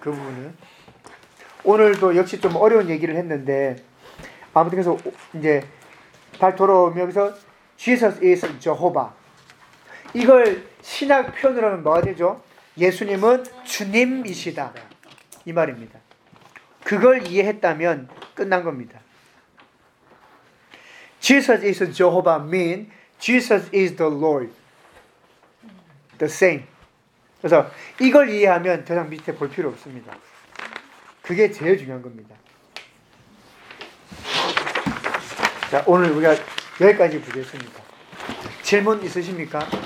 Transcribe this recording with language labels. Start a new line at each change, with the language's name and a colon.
Korean: 그 부분은 오늘도 역시 좀 어려운 얘기를 했는데 아무튼 그래서 이제 다시 돌아오면서
English: Jesus is Jehovah.
Korean: 이걸 신약 표현으로 하면 뭐가 되죠? 예수님은 주님이시다. 이 말입니다. 그걸 이해했다면 끝난 겁니다.
English: Jesus is Jehovah means Jesus is the Lord, the same.
Korean: 그래서 이걸 이해하면 더 이상 밑에 볼 필요 없습니다. 그게 제일 중요한 겁니다. 자, 오늘 우리가 여기까지 보겠습니다. 질문 있으십니까?